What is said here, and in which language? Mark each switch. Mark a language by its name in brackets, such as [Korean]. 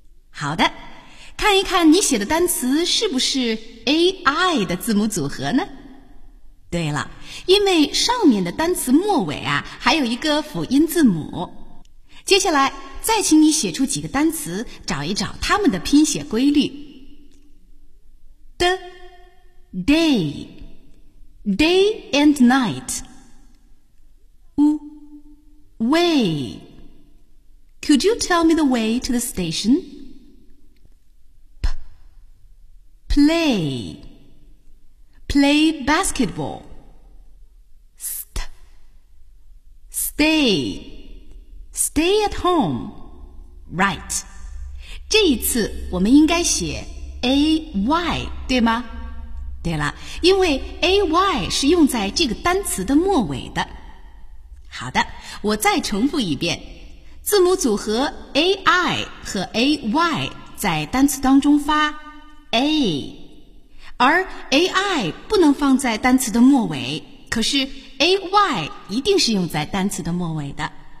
[Chinese] 好的，看一看你写的单词是不是 AI 的字母组合呢？对了，因为上面的单词末尾啊还有一个辅音字母，接下来再请你写出几个单词，找一找它们的拼写规律。 [English] The day day and night way could you tell me the way to the station play play basketballStay, stay at home. Right. [Chinese] 这一次我们应该写 AY, 对吗？对了，因为 AY 是用在这个单词的末尾的。好的，我再重复一遍。字母组合 AI 和 AY 在单词当中发 A， 而 AI 不能放在单词的末尾，可是AY 一定是用在单词的末尾的。